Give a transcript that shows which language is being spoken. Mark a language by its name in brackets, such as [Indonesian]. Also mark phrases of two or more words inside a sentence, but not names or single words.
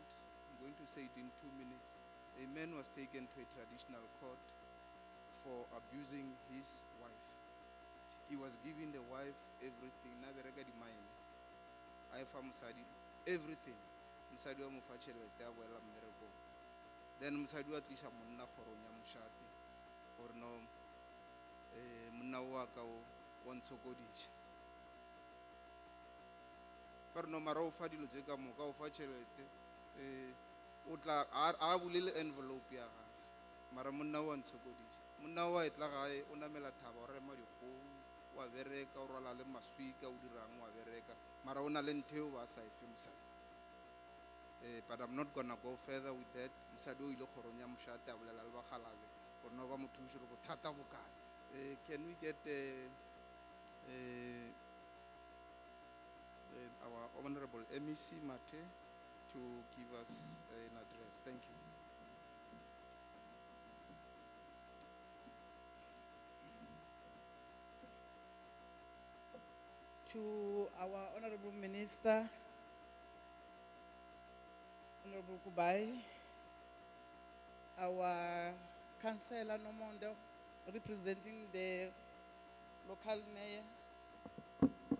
[English] I'm going to say it in 2 minutes. A man was taken to a traditional court for abusing his wife. He was giving the wife everything. Everything. [Northern Sotho] Then Musadi wa tlisha monna kgorong ya mošate gore no monna wa ka o ntshokodisa. Ba re no mara o fa dilo tse ka moka o fa tšhelete o tla a bulele envelope ya gagwe mara monna wa ntshokodisa. Monna wa e tla gae o namela thaba o rema dikgomo wa bereka o rwala le maswika o dirang wa bereka mara o na le ntheo ba sa efe mosadi. [English] But I'm not gonna go further with that. [Northern Sotho] Mosadi o ile kgorong ya mošate a bolela le bagalabe gore no ba mo thuše go thata bokae. [English] Can we get our Honorable MEC Mate to give us an address? Thank you. To our Honorable Minister, Honorable Kubayi, our Councillor Nomondo, representing the local mayor,